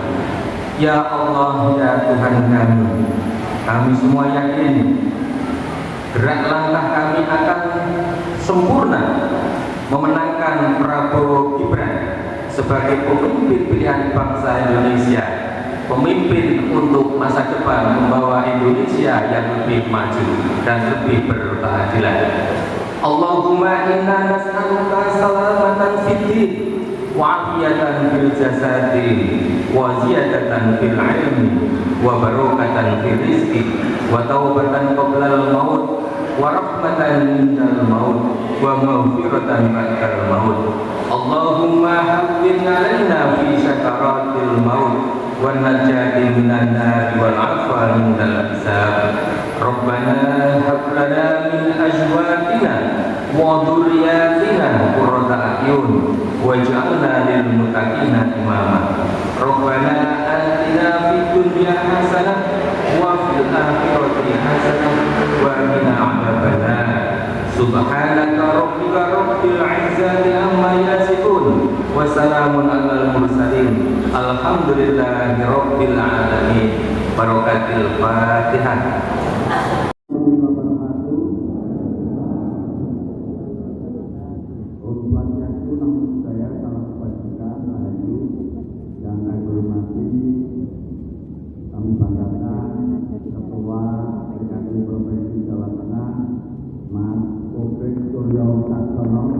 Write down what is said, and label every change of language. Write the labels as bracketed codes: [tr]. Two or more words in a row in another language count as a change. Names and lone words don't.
[id] Ya Allah, ya Tuhan kami semua yakin gerak langkah kami akan sempurna memenangkan Prabowo Gibran sebagai pemimpin pilihan bangsa Indonesia, pemimpin untuk masa depan membawa Indonesia yang lebih maju dan lebih berkeadilan. [ar] اللهم إنا نسألك سلامة في الدين وعافية في الجسد وزيادة في العلم وبركة في الرزق وتوبة قبل الموت ورحمة عند الموت ومغفرة بعد الموت. اللهم هون علينا في سكرات الموت ونجاة من النار والعفو من الحساب. ربنا هب لنا من أزواجنا وذرياتنا قرة أعين واجعلنا للمتقين إماما. ربنا آتنا في الدنيا حسنة وفي الآخرة حسنة وقنا عذاب النار. سبحانك ربك رب العزة عما يصفون وسلام على المرسلين الحمد لله رب العالمين. بركة الفاتحة. [id] Kami banggakan Ketua PKB Provinsi Jawa Tengah, Mas Kopek Suryo Caksono.